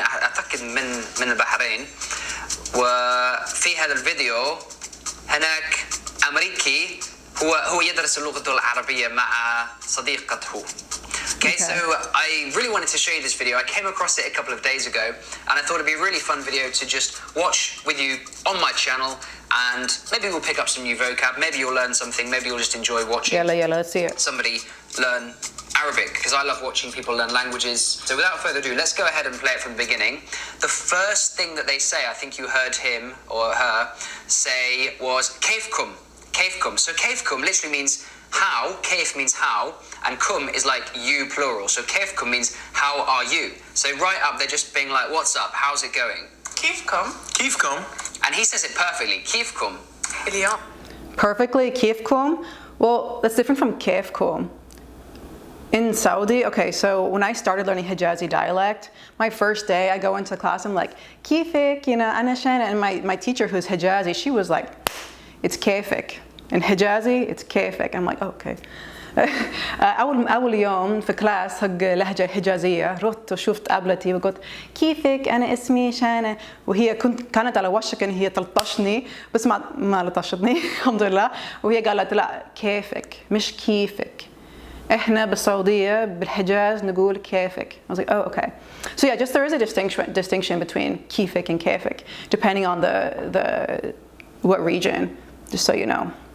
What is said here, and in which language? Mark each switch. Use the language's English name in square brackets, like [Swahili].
[Arabic] أعتقد من البحرين. وفي هذا الفيديو هناك أمريكي هو يدرس اللغة العربية مع صديقته. [English] Okay, so I really wanted to show you this video. I came across it a couple of days ago and I thought it'd be a really fun video to just watch with you on my channel, and maybe we'll pick up some new vocab, maybe you'll learn something, maybe you'll just enjoy watching let's see it. somebody learn Arabic, because I love watching people learn languages. So without further ado, let's go ahead and play it from the beginning. The first thing that they say, I think you heard him or her say, was كيفكم. So كيفكم literally means how. Kayf means how, and kum is like you plural. So كيفكم means how are you. So right up they're just being like, what's up, how's it going? [Arabic] كيفكم. [English] And he says it perfectly. [Arabic] كيفكم. اليوم. [English] Perfectly, كيفكم. Well, that's different from كيفكم. In Saudi, okay, so when I started learning Hijazi dialect, my first day I go into class, I'm like, كيفك, you know, [Arabic] أنا شانا, [English] and my teacher who's Hijazi, she was like, it's كيفك. In Hijazi, it's كيفك. I'm like, oh, okay. [Arabic] أول يوم في كلاس حق لهجة حجازية رحت وشفت قابلتي وقلت كيفك أنا اسمي شانا, وهي كانت على وشك إن هي تلطشني بس ما لطشتني الحمد لله, وهي قالت لا كيفك مش كيفك, إحنا بالسعودية بالحجاز نقول كيفك. [English] I was like, oh, okay. So yeah, just there is a distinction between كيفك and كيفك depending on the what region, just so you know.